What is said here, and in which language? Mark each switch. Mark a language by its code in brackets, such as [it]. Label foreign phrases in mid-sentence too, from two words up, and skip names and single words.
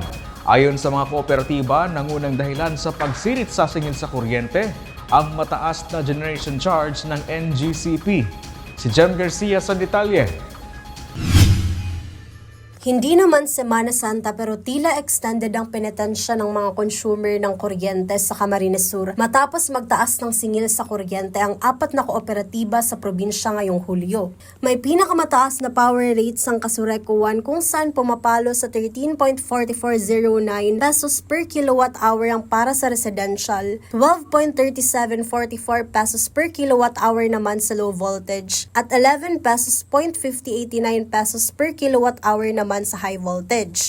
[tl] Ayon sa mga kooperatiba, nangunang dahilan sa pagsirit sa singil sa kuryente ang mataas na [en] generation charge [tl] ng NGCP. Si Jem Garcia sa detalye. Hindi naman Semana Santa pero tila extended ang penitensya ng mga consumer ng kuryente sa Camarines Sur matapos magtaas ng singil sa kuryente ang 4 na kooperatiba sa probinsya ngayong Hulyo. May pinakamataas na power rates ang Kasureco 1 kung saan pumapalo sa 13.4409 [en] pesos per kilowatt hour [tl] ang para sa residential, 12.3744 [en] pesos per kilowatt hour [tl] naman sa [en] low voltage, [tl] at 11 pesos .5089 [en] pesos per kilowatt hour [tl] naman naman sa [en] high voltage.